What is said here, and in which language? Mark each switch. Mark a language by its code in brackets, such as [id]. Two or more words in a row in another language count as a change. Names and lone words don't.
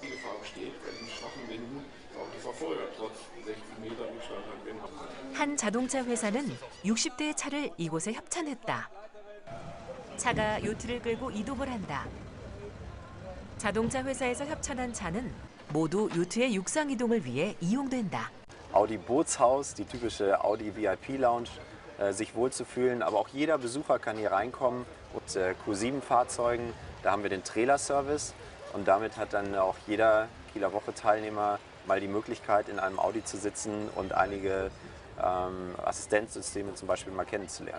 [ko] 한 자동차 회사는 60대의 차를 이곳에 협찬했다. 차가 요트를 끌고 이동을 한다. 자동차 회사에서 협찬한 차는 모두 요트의 육상 이동을 위해 이용된다. [de] Audi Bootshaus, die typische Audi VIP Lounge, sich wohlzufühlen. Aber auch jeder Besucher kann hier reinkommen. Und Q7-Fahrzeugen, da haben wir den Trailer-Service. Und damit hat dann auch jeder Kieler Woche-Teilnehmer mal die Möglichkeit, in einem Audi zu sitzen und einige Assistenzsysteme zum Beispiel mal kennenzulernen.